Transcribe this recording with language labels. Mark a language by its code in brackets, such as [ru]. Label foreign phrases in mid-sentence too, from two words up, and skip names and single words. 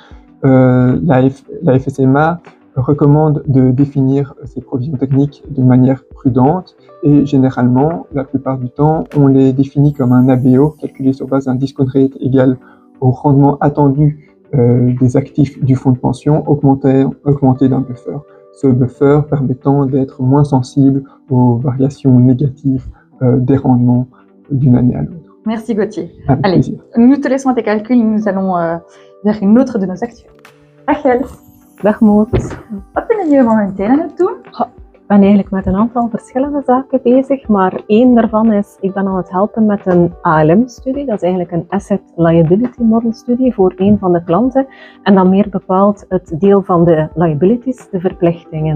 [fr] La FSMA recommande de définir ces provisions techniques de manière prudente et généralement, la plupart du temps, on les définit comme un ABO calculé sur base d'un [en] discount rate [fr] égal au rendement attendu des actifs du fonds de pension augmenté d'un buffer. Ce buffer permettant d'être moins sensible aux variations négatives des rendements d'une année à l'autre. Merci Gauthier. Avec Allez, plaisir. nous te laissons à tes calculs, nous allons vers une autre de nos actions. Rachel, [nl] Dag Moot. wat ben je momenteel aan het doen? Ik ben eigenlijk met een aantal verschillende zaken bezig, maar één daarvan is, ik ben aan het helpen met een ALM-studie. Dat is eigenlijk een [en] Asset Liability Model [nl] studie voor een van de klanten. En dan meer bepaald het deel van de liabilities, de verplichtingen.